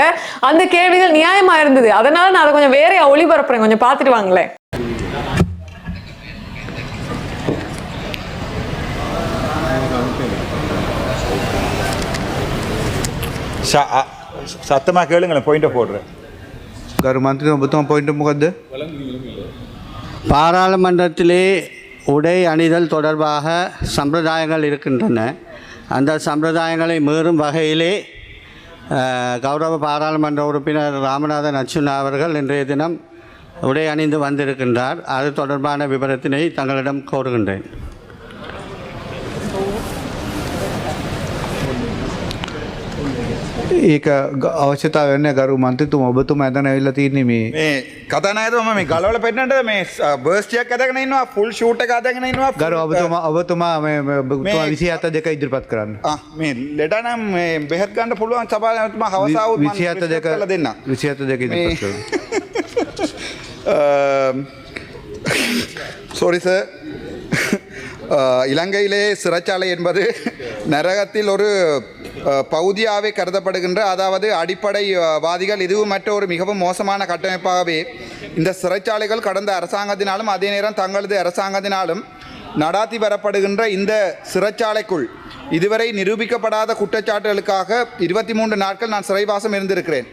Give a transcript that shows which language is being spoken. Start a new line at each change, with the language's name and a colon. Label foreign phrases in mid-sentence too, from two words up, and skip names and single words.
Tamil: அந்த கேள்விகள் நியாயமா இருந்தது. அதனால நான் அதை கொஞ்சம் வேற ஒளிபரப்புறேன், கொஞ்சம் பார்த்துட்டு வாங்களேன். சத்தமாக கேளுங்களேன், பாயிண்ட் போடுறேன்.
Sinhala: ගරු මන්ත්‍රී ඔබතුමා පොයින්ට් මොකද්ද?
Tamil: பாராளுமன்றத்திலே உடை அணிதல் தொடர்பாக சம்பிரதாயங்கள் இருக்கின்றன. அந்த சம்பிரதாயங்களை மீறும் வகையிலே கௌரவ பாராளுமன்ற உறுப்பினர் ராமநாதன் அர்ச்சுனா அவர்கள் இன்றைய தினம் உடை அணிந்து வந்திருக்கின்றார். அது தொடர்பான விவரத்தினை தங்களிடம் கோருகின்றேன்.
Sinhala: ඒක අවශ්‍යතාව වෙන්නේ ගරු මන්ත්‍රීතුමා ඔබතුමා එතන ඇවිල්ලා තියෙන්නේ මේ මේ කතානායකතුමා මේ ගලවල පෙන්නන්නද මේ බර්ස්ට් එකක් අදගෙන ඉන්නවා
English: full suit
Sinhala: එක අදගෙන ඉන්නවා ගරු ඔබතුමා මේ ඔබතුමා 27 දෙක ඉදිරිපත් කරන්න. මේ ලෙඩ නම් මේ බෙහෙත් ගන්න පුළුවන් සභාපතිතුමා හවස ආවොත් මම 27 දෙක කරලා දෙන්නම්. 27 දෙක ඉදිරිපත් කරන්න.
English: sorry sir
Tamil: இலங்கையிலே சிறைச்சாலை என்பது நரகத்தில் ஒரு பகுதியாகவே கருதப்படுகின்ற, அதாவது அடிப்படைவாதிகள் இதுவும் மற்ற ஒரு மிகவும் மோசமான கட்டமைப்பாகவே இந்த சிறைச்சாலைகள் கடந்த அரசாங்கத்தினாலும் அதே நேரம் தங்களது அரசாங்கத்தினாலும் நடாத்தி வரப்படுகின்ற இந்த சிறைச்சாலைக்குள் இதுவரை நிரூபிக்கப்படாத குற்றச்சாட்டுகளுக்காக 23 நாட்கள் நான் சிறைவாசம் இருந்திருக்கிறேன்.